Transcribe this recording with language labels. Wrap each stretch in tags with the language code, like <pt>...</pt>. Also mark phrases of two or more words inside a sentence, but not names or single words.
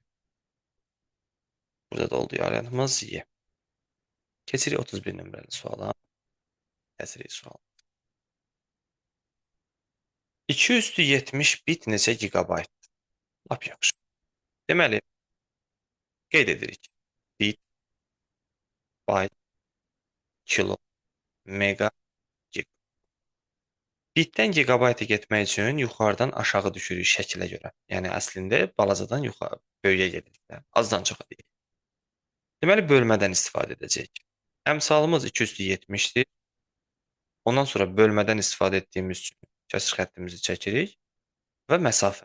<az>Burada da oldu variantımız Y. Keçirik 31 nömrəli suala. Kəsirik sual. 2 üstü 70 bit neçə gigabayt? Lap yaxşı. Deməli, qeyd edirik. Bit, bayt, kilo, mega, gig. Bitdən gigabayta getmək üçün yuxarıdan aşağı düşürük şəkilə görə. Yəni, əslində balacadan yuxarı, böyüyə gedirik. Azdan çoxa deyil. Deməli, bölmədən istifadə edəcəyik. Əmsalımız 2 üstü 70-dir. Ondan sonra bölmədən istifadə etdiyimiz üçün kəsr xəttimizi çəkirik və məsafə.</az>